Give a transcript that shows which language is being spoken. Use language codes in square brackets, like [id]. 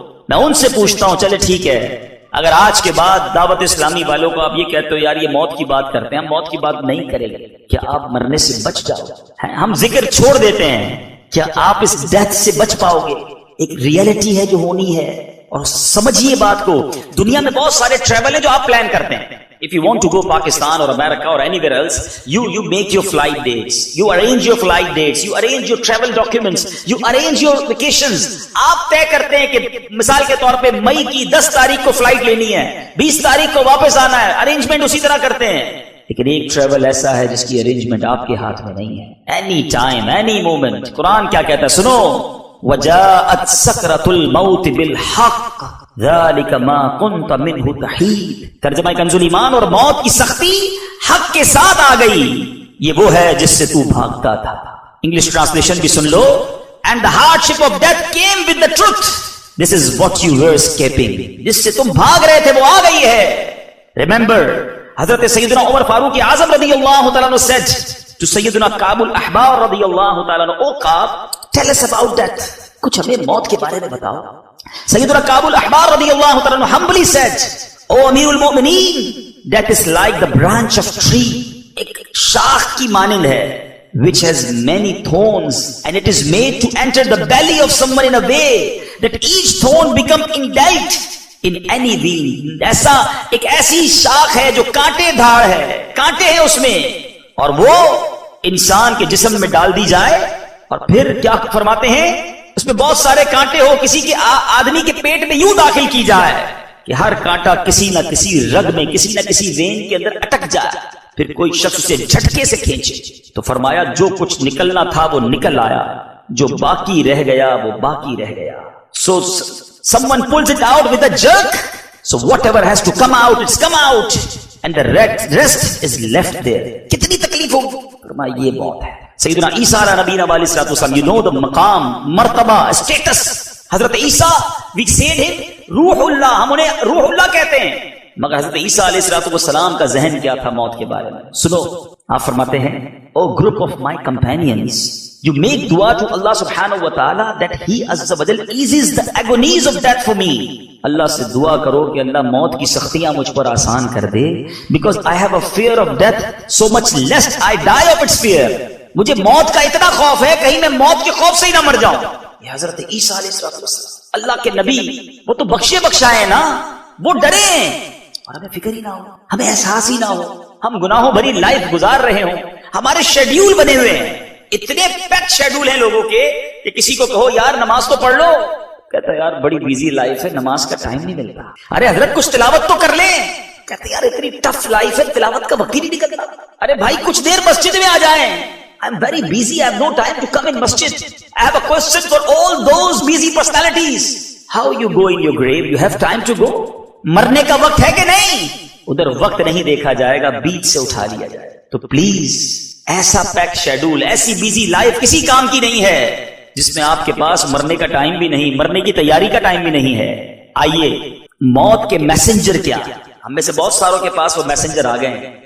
[ur] میں ان سے پوچھتا ہوں چلے ٹھیک ہے، اگر آج کے بعد دعوت اسلامی والوں کو آپ یہ کہتے ہو یار یہ موت کی بات کرتے ہیں، ہم موت کی بات نہیں کریں گے، کیا آپ مرنے سے بچ جاؤ گے؟ ہم ذکر چھوڑ دیتے ہیں، کیا آپ اس ڈیتھ سے بچ پاؤ گے؟ ایک ریئلٹی ہے جو ہونی ہے. اور سمجھیے بات کو، دنیا میں بہت سارے ٹریول ہیں جو آپ پلان کرتے ہیں. [en] If you want to go Pakistan or America or anywhere else, you make your flight dates, you arrange your flight dates, you arrange your travel documents, you arrange your vacations. [ur] آپ طے کرتے ہیں کہ مثال کے طور پہ مئی کی 10 تاریخ کو فلائٹ لینی ہے، 20 تاریخ کو واپس آنا ہے، ارینجمنٹ اسی طرح کرتے ہیں. لیکن ایک ٹریول ایسا ہے جس کی ارینجمنٹ آپ کے ہاتھ میں نہیں ہے. [en] Any time any moment. [ur] قرآن کیا کہتا ہے سنو, [ar] وجاءت سکرۃ الموت بالحق ذلك ما كنت منه تحید. [ur] ترجمہ کنز الایمان, اور موت کی سختی حق کے ساتھ آ گئی, یہ وہ ہے جس سے تو بھاگتا تھا. انگلش ٹرانسلیشن بھی سن لو, [en] and the hardship of death came with the truth. This is what you were escaping. [ur] جس سے تم بھاگ رہے تھے وہ آ گئی ہے. [en] Remember, [ur] حضرت سیدنا عمر فاروق اعظم رضی اللہ تعالیٰ عنہ [en] said to [ur] سیدنا کعب الاحبار رضی اللہ تعالیٰ عنہ, او کعب, [en] tell us about death. [ur] کچھ ہمیں موت کے بارے میں بتاؤ. سیدنا کعب الاحبار رضی اللہ تعالیٰ عنہ [en] humbly said, [ur] او امیر المؤمنین, [en] death is like the branch of tree. [ur] ایک شاخ کی مانند ہے, [en] which has many thorns, and it is made to enter the belly of someone in a way that each thorn become indelt in any vein. [ur] ایسا ایک ایسی شاخ ہے جو کانٹے دھاڑ ہے, کانٹے ہیں اس میں, اور وہ انسان کے جسم میں ڈال دی جائے, اور پھر کیا فرماتے ہیں, اس میں بہت سارے کانٹے ہو, کسی کے آدمی کے پیٹ میں یوں داخل کی جائے کہ ہر کانٹا کسی نہ کسی رگ میں, کسی نہ کسی وین کے اندر اٹک جائے, پھر کوئی شخص اسے جھٹکے سے کھینچے. تو فرمایا جو کچھ نکلنا تھا وہ نکل آیا, جو باقی رہ گیا وہ باقی رہ گیا. [en] So someone pulls it out with a jerk, so whatever has to come out, it's come out, and the rest is left there. [ur] کتنی تکلیف ہوگی. فرمایا یہ موت ہے. سیدنا عیسیٰ علیہ نبینا علیہ الصلوۃ والسلام, [en] you know the [ur] مقام, مرتبہ, status. حضرت عیسیٰ, [en] we said him [ur] روح اللہ, ہم انہیں روح اللہ کہتے ہیں, مگر حضرت عیسیٰ علیہ الصلوۃ والسلام کا ذہن کیا تھا موت کے بارے میں. سنو, آپ فرماتے ہیں, [en] O group of my companions, you make dua to Allah subhanahu wa ta'ala that he azza wa jal eases the agonies of death for me. [ur] اللہ سے دعا کرو کہ اللہ موت کی سختیاں مجھ پر آسان کر دے, [en] because I have a fear of death so much lest I die of its fear. [ur] مجھے موت کا اتنا خوف ہے کہیں میں موت کے خوف سے ہی نہ مر جاؤں. یہ حضرت عیسیٰ علیہ السلام اللہ کے نبی, وہ تو بخشے بخشائے نا, وہ ڈرے اور ہمیں فکر ہی نہ ہو, ہمیں احساس ہی نہ ہو, ہم گناہوں بھری لائف گزار رہے ہوں, ہمارے شیڈیول بنے ہوئے ہیں, اتنے پیک شیڈول ہیں لوگوں کے کہ کسی کو کہو یار نماز تو پڑھ لو, کہتا ہے یار بڑی بیزی لائف ہے, نماز کا ٹائم نہیں ملتا. ارے حضرت کچھ تلاوت تو کر لیں, کہتے ہیں یار اتنی ٹف لائف ہے, تلاوت کا وقت ہی نہیں نکلتا. ارے بھائی کچھ دیر مسجد میں آ جائیں. [en] I'm very busy, I have no time to come in masjid. I have a question for all those busy personalities. How you go in your grave? You have time to go? [ur] مرنے کا وقت ہے کہ نہیں؟ ادھر وقت نہیں دیکھا جائے گا, بیچ سے اٹھا لیا جائے. تو پلیز ایسا پیک شیڈول, ایسی بیزی لائف کسی کام کی نہیں ہے جس میں آپ کے پاس مرنے کا ٹائم بھی نہیں, مرنے کی تیاری کا ٹائم بھی نہیں ہے. آئیے, موت کے میسنجر کیا, ہم میں سے بہت ساروں کے پاس وہ میسنجر آ گئے ہیں.